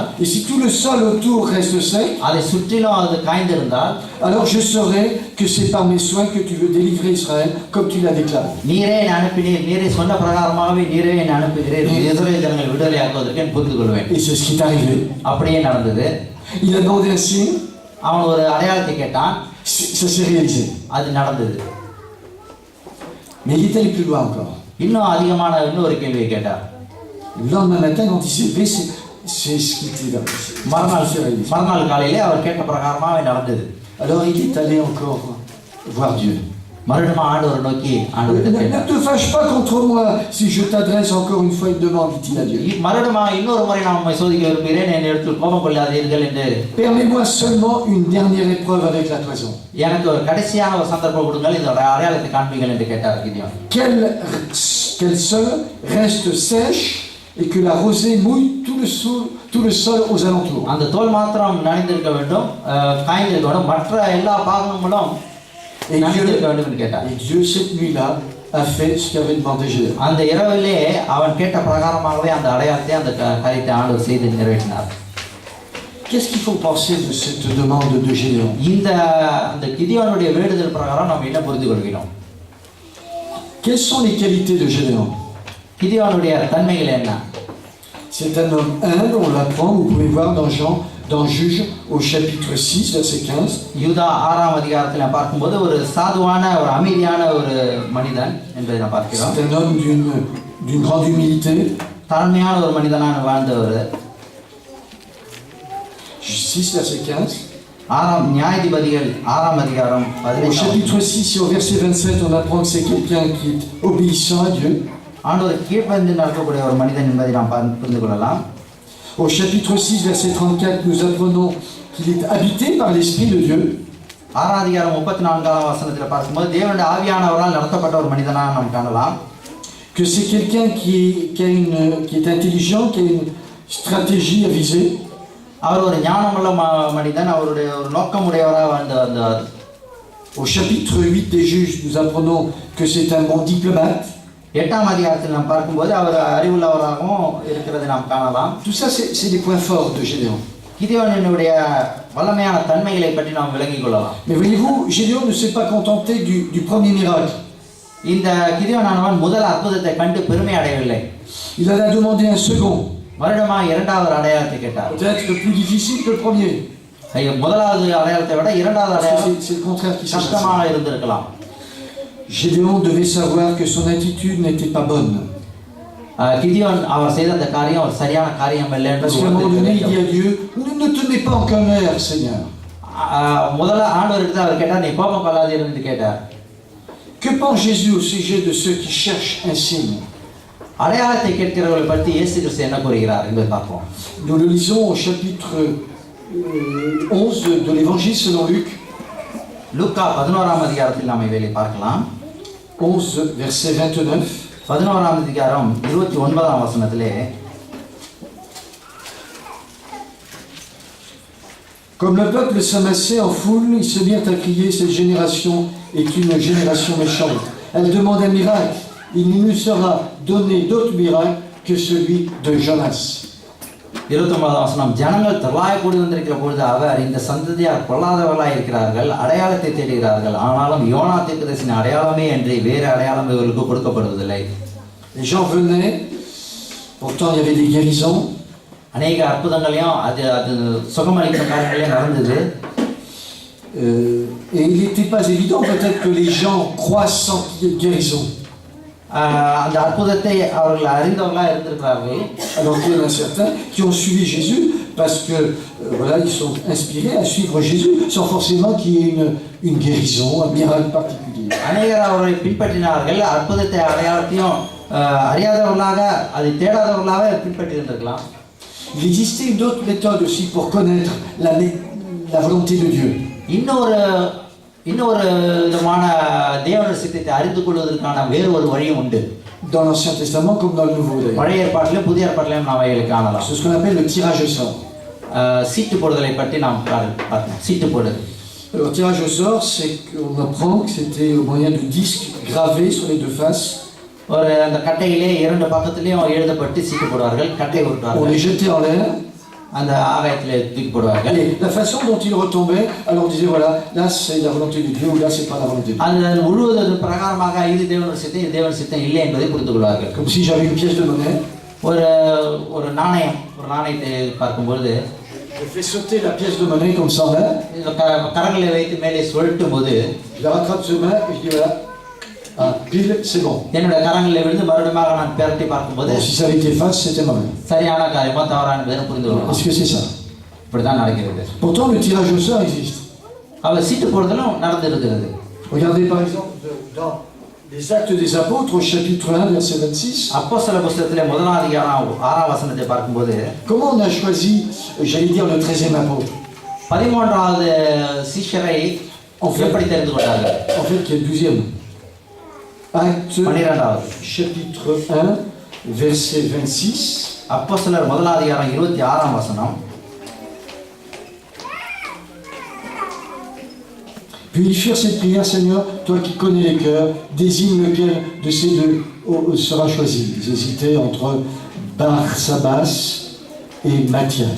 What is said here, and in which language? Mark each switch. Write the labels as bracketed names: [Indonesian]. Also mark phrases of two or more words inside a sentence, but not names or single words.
[French] et si tout le sol autour reste sec, [Tamil] அதை சுற்றிலும் அது காய்ந்திருந்தால், [French] alors je saurai que c'est par mes soins que tu veux délivrer Israël comme tu l'as déclaré. [Tamil] நீரே என்னை அனுப்பினீர், நீரே சொன்ன பிரகாரமாகவே நீரே என்னை அனுப்புகிறீர், இஸ்ரவேல் ஜனங்களை விடுதலையாக்குவதற்கு நான் புரிந்து கொள்வேன். [French] Et c'est ce qui est arrivé. [Tamil] அப்படியே நடந்தது. [French] Il a demandé un signe. [Tamil] அவன் ஒரு அடையாளத்தை கேட்டான். [French] Ça s'est réalisé. [Tamil] அது நடந்தது. [French] Mais il est allé plus loin encore. [Tamil] இன்னும் அதிகமான இன்னொரு கேள்வியை கேட்டார். [French] Le lendemain matin, quand il s'est levé, c'est ce qui était réalisé. [Tamil] மறுநாள் காலையிலே அவர் கேட்ட பிரகாரமாக நடந்தது. [French] Alors il est allé encore voir Dieu. [Tamil] மறுபடியும் ஆண்டவரை நோக்கி [French] Ne te fâche pas contre moi si je t'adresse encore une fois une demande, dit-il à Dieu. [Tamil] மறுபடியும் இன்னொரு முறை நான் உம்மை சோதிக்க விரும்புகிறேன், என்னை எடுத்து கோபம் கொள்ளாதீர்கள் என்று. [French] Permets-moi seulement une dernière épreuve avec la toison. [Tamil] எனக்கு ஒரு கடைசியான ஒரு சந்தர்ப்பம் கொடுங்கள், இந்த அடையாளத்தை காண்பீங்கள் என்று கேட்டார் கிதியோன். [French] Qu'elle seule reste sèche et que la rosée mouille tout le sol aux alentours. [Tamil] அந்த தோல் மாத்திரம் நனைந்திருக்க வேண்டும், காய்ந்திருக்க வேண்டும், மற்ற எல்லா பாகங்களும் நனைந்திருக்க வேண்டும் என்று கேட்டார். [French] Et Dieu cette nuit-là a fait ce qu'avait demandé Gédéon. [Tamil] அந்த இரவிலே அவன் கேட்ட பிரகாரமாகவே அந்த அடையாளத்தை அந்த காரியத்தை ஆண்டவர் செய்து நிறைவேற்றினார். [French] Qu'est-ce qu'il faut penser de cette demande de Gédéon? [Tamil] அந்த கிதியோனுடைய வேண்டுதல் பிரகாரம் நாம் என்ன புரிந்து கொள்கிறோம்? [French] Quelles sont les qualités de Gédéon? [Tamil] கிதியோனுடைய தன்மைகள் என்ன? [French] C'est un homme humble, on l'apprend, vous pouvez voir dans Juge au chapitre 6, verset 15. [Tamil] யூதா 6ஆம் அதிகாரத்தில் பார்க்கும்போது ஒரு சாதுவான ஒரு அமைதியான ஒரு மனிதன் என்பதை நாம் பார்க்கிறோம். [French] C'est un homme d'une grande humilité. [Tamil] தாழ்மையான ஒரு மனிதனான வாழ்ந்தவர். [French] 6, verset 15. [Tamil] நியாயாதிபதிகள் 6ஆம் அதிகாரம் [French] Au chapitre 6 et au verset 27, on apprend que c'est quelqu'un qui est obéissant à Dieu. [Tamil] ஆண்டவர் கீழ்ப்படிந்து நடக்கக்கூடிய ஒரு மனிதன் என்பதை நாம் புரிந்து கொள்ளலாம். [French] Au chapitre 6, verset 34, nous apprenons qu'il est habité par l'Esprit de Dieu. [Tamil] 6ஆம் அதிகாரம் 34ஆம் வசனத்தில் பார்க்கும்போது தேவனுடைய ஆவியானவரால் நடத்தப்பட்ட ஒரு மனிதனாக நாம் காணலாம். [French] Que c'est quelqu'un qui est intelligent, qui a une stratégie à viser. [Tamil] அவர் ஒரு ஞானமுள்ள மனிதன், அவருடைய ஒரு நோக்கமுடையவராக வந்தார். [French] Au chapitre 8 des Juges, nous apprenons que c'est un bon diplomate. [Tamil] 8ஆம் அதிகாரத்தில் நாம் பார்க்கும்போது அவர் அறிவுள்ளவராகவும் இருக்கிறதை நாம் காணலாம். [French] Tout ça, c'est les points forts de Gédéon. [Tamil] கிதியோனுடைய வல்லமையான தன்மைகளை பற்றி நாம் விளங்கிக் கொள்ளலாம். [French] Mais voyez-vous, Gédéon ne s'est pas contenté du premier miracle. [Tamil] இந்த கிதியோனானவன் முதல் அற்புதத்தை கண்டு பெருமை அடையவில்லை. [French] Il en a demandé un second. [Tamil] மறுபடியும் இரண்டாவது அடையாளத்தை கேட்டார். [French] Peut-être plus difficile que le premier. [Tamil] முதலாவது அடையாளத்தை விட இரண்டாவது அடையாளம் [French] c'est le contraire qui [Tamil] கஷ்டமாக இருந்திருக்கலாம். [French] Gédéon devait savoir que son attitude n'était pas bonne. [Tamil] கிதியோன் அவர் செய்த அந்த காரியம் ஒரு சரியான காரியம் இல்லை என்று [French] Parce qu'à un moment donné, il dit à Dieu, ne te mets pas en colère, Seigneur. [Tamil] முதல்ல ஆண்டவருக்கு அவர் கேட்டார், நீ கோபம் கொள்ளாதீர் என்று கேட்டார். [French] Que pense Jésus au sujet de ceux qui cherchent un signe? [Tamil] அடையாளத்தை கேட்கிறவர்களை பற்றி இயேசு கிறிஸ்து என்ன கூறுகிறார் என்பதை பார்ப்போம். [French] Nous le lisons au chapitre 11 de l'évangile selon Luc. [Tamil] லூக்கா 11ஆம் அதிகாரத்தில் நாம் இதை பார்க்கலாம். [French] 11 verset 29. [Tamil] 11ஆம் அதிகாரம் 29ஆம் வசனத்திலே, [French] Comme le peuple s'amassait en foule, ils se mirent à crier, cette génération est une génération méchante. Elle demande un miracle. Il ne lui sera donné d'autre miracle que celui de Jonas. [Tamil] 29ஆம் வசனம், ஜனங்கள் திரளாய் கூடி வந்திருக்கிற பொழுது அவர், இந்த சந்ததியார் பொல்லாதவர்களாய் இருக்கிறார்கள், அடையாளத்தை தேடுகிறார்கள், ஆனாலும் யோனா தீர்க்கதரிசியின் அடையாளமே என்று வேறு அடையாளம் இவர்களுக்கு கொடுக்கப்படுவதில்லை. [French] Les gens venaient, pourtant il y avait des guérisons. [Tamil] அநேக அற்புதங்களையும் அது சுகமளிக்கிற காரியங்களையும் நடந்தது. [French] Et il n'était pas évident peut-être que les gens croient sans qu'il y ait de guérison. [Tamil] அந்த அற்புதத்தை அவர்கள் அறிந்தவர்களாக இருந்திருக்கிறார்கள். [French] Alors qu'il y en a certains qui ont suivi Jésus parce que voilà, ils sont inspirés à suivre Jésus sans forcément qu'il y ait une guérison, un miracle particulier. [Tamil] அநேகர் அவரை பின்பற்றினார்கள், அற்புதத்தை அடையாளத்தையும் அறியாதவர்களாக அதை தேடாதவர்களாக பின்பற்றி இருந்திருக்கலாம். [French] Il existait une autre méthode aussi pour connaître la volonté de Dieu. [Tamil] இன்னொரு விதமான தேவனுடைய சித்தத்தை அறிந்து கொள்வதற்கான வேறு ஒரு வழியும் உண்டு. [French] Dans l'Ancien Testament comme dans le Nouveau d'ailleurs. [Tamil] பழைய ஏற்பாட்டிலும் புதிய ஏற்பாட்டிலும் நாம் அவைகளை காணலாம். [French] C'est ce qu'on appelle le tirage au sort. [Tamil] சீட்டு போடுதலை பற்றி நாம் பார்க்கணும். சீட்டு போடுதல். [French] Le tirage au sort, c'est qu'on apprend que c'était au moyen de disques gravés sur les deux faces. [Tamil] ஒரு அந்த கட்டையிலே இரண்டு பக்கத்திலேயும் எழுதப்பட்டு சீட்டு போடுவார்கள், கட்டை [French] On [Tamil] உருட்டுவார்கள், [French] les jetait en l'air. [Tamil] அந்த ஆகாயத்திலே தூக்கி போடுவார்கள். [French] Et la façon dont ils retombaient, alors on disait voilà, là c'est la volonté de Dieu ou là c'est pas la volonté de Dieu. [Tamil] அது முழுவதும் பிரகாரமாக இது தேவனுடைய சித்தம், இது தேவனுடைய சித்தம் இல்லை என்பதை புரிந்து கொள்வார்கள். [French] Comme si j'avais une pièce de monnaie. [Tamil] ஒரு நாணயத்தை பார்க்கும்போது [French] Je fais sauter la pièce de monnaie comme ça en l'air. [Tamil] கரங்களை வைத்து மேலே சுழட்டும் போது [French] Je la rattrape de main et je dis voilà, ah, pile, c'est bon. [Tamil] என்னுடைய கரங்களில் விழுந்து மறுபடியும் நான் பெரட்டி பார்க்கும்போது [French] Bon, si ça avait été face, c'était mauvais. [Tamil] சரியான காரியமா தவறான என்பதை புரிந்து கொள்ளலாம். [French] Est-ce que c'est ça? [Tamil] இப்படிதான் நடக்கிறது. [French] Pourtant, le tirage au sort existe. [Tamil] அவர் சீட்டு போடுதலும் நடந்திருக்கிறது. [French] Regardez par exemple dans les Actes des Apôtres au chapitre 1, verset 26. [Tamil] அப்போஸ்தலர் புத்தகத்திலே முதலாம் அதிகாரம் 6ஆம் வசனத்தை பார்க்கும்போது [French] Comment on a choisi, j'allais dire, le 13e apôtre? [Tamil] 13வது சீஷரை எப்படி தெரிந்து கொண்டார்கள்? [French] En fait, qui est le 12e. Acte [Tamil] 12வது [French] chapitre 1, verset 26. [Tamil] அப்போஸ்தலர் முதலாம் அதிகாரம் 26ஆம் வசனம். [French] Puis ils firent cette prière, Seigneur, toi qui connais les cœurs, désigne lequel de ces deux sera choisi. Ils hésitaient entre Barsabas et Matthias.